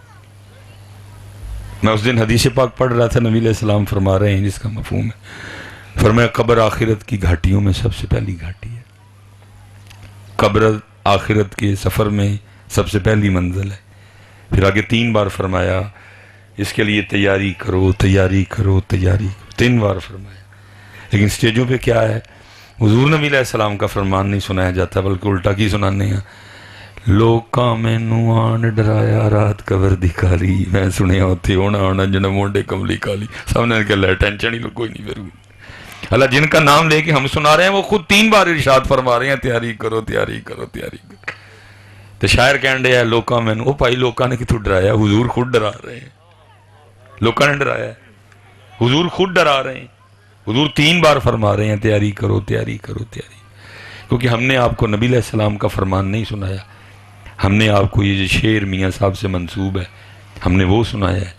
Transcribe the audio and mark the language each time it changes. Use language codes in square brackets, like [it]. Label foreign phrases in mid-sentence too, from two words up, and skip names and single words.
[ur] میں اس دن حدیث پاک پڑھ رہا تھا، نبی علیہ السلام فرما رہے ہیں جس کا مفہوم ہے، فرمایا قبر آخرت کی گھاٹیوں میں سب سے پہلی گھاٹی ہے، قبر آخرت کے سفر میں سب سے پہلی منزل ہے. پھر آگے 3 بار فرمایا اس کے لیے تیاری کرو تیاری کرو تیاری کرو، 3 بار فرمایا. لیکن سٹیجوں پہ کیا ہے، حضور نبی علیہ السلام کا فرمان نہیں سنایا جاتا بلکہ الٹا کی سنانے ہیں. [pa] لوکاں مینو آن ڈرایا رات قبر دی کالی، میں سنیا ہوتے ہونا ہونا جنہ مونڈے کملی کالی. [ur] سب نے کہ لے ٹینشن ہی کوئی نہیں. پھر اللہ جن کا نام لے کے ہم سنا رہے ہیں وہ خود 3 بار ارشاد فرما رہے ہیں تیاری کرو تیاری کرو تیاری کرو. [pa] تو شاعر کہن رہے ہیں لوکاں مینو، او بھائی لوکاں نے کتوں ڈرایا؟ [ur] حضور خود ڈرا رہے ہیں. [pa] لوکاں نے ڈرایا [ur] ہے، حضور خود ڈرا رہے ہیں. حضور 3 بار فرما رہے ہیں تیاری کرو تیاری کرو تیاری، کیونکہ ہم نے آپ کو نبی علیہ السلام کا فرمان نہیں سنایا. ہم نے آپ کو یہ جو شعر میاں صاحب سے منسوب ہے ہم نے وہ سنایا ہے.